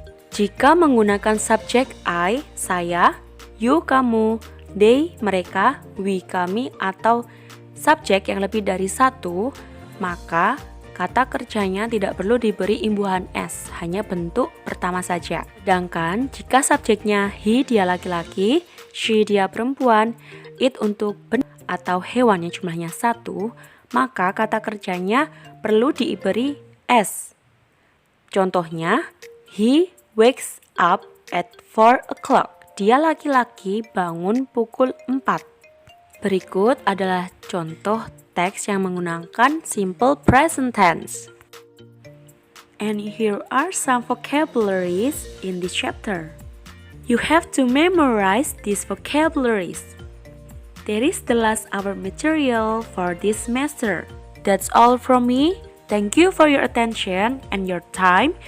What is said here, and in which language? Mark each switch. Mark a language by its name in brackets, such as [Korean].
[Indonesian] Jika menggunakan subjek I, saya, you, kamu, they, mereka, we, kami, atau subjek yang lebih dari satu, maka kata kerjanya tidak perlu diberi imbuhan s, hanya bentuk pertama saja. Sedangkan jika subjeknya he, dia laki-laki, she, dia perempuan, it untuk benda atau hewannya jumlahnya satu, maka kata kerjanya perlu diberi s. [English] Contohnya, he wakes up at 4 o'clock. [Indonesian] Dia laki-laki bangun pukul 4. Berikut adalah contoh teks yang menggunakan simple present tense. [English] And here are some vocabularies in this chapter. You have to memorize these vocabularies. That is the last our material for this semester. That's all from me. Thank you for your attention and your time.